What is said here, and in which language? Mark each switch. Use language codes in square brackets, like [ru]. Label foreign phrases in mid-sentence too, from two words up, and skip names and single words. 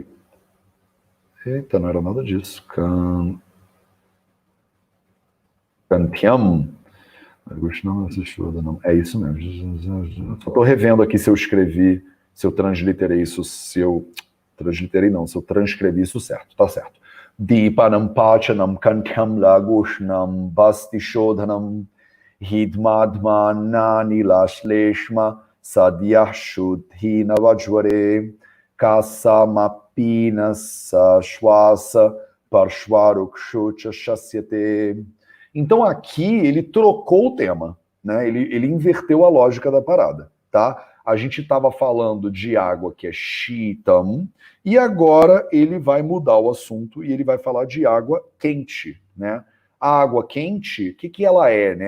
[pt] Eita, não era nada disso. Kantyam. Não assistindo, não. É isso mesmo. Só estou revendo aqui se eu escrevi, se eu transliterei isso, se eu transcrevi isso certo. Tá certo. [sa] दीपनं पाचनं कण्ठ्यं लघूष्णं बस्ति शोधनं हिध्माध्मा नानिलश्लेष्म सद्यः शुद्धिन वज्वरे कासामपीन श्वास पार्श्वरुक्षुच शस्यते. [pt] Então aqui ele trocou o tema, né? Ele inverteu a lógica da parada, tá? A gente estava falando de água que é Shitam, e agora ele vai mudar o assunto e ele vai falar de água quente, né? A água quente, o que ela é, né?